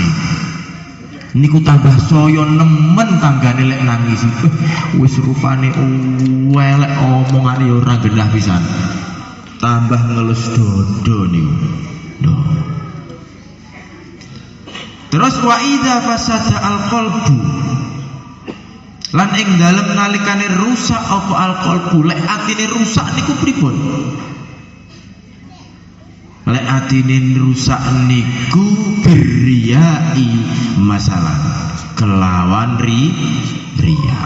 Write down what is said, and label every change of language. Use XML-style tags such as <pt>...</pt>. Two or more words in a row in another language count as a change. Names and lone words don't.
<jv>Niku tambah saya nemen tanggane lek nangis. Wis rupane elek, omongane ora genah pisan. Tambah ngelus dodo niku.</jv> <ar>Terus وإذا فسد القلب.</ar> <jv>Lan ing dalem nalikane rusak apa al-qalbu, lek atine rusak niku pripun? Lek atine rusak niku beriyai masalah kelawan riya.</jv>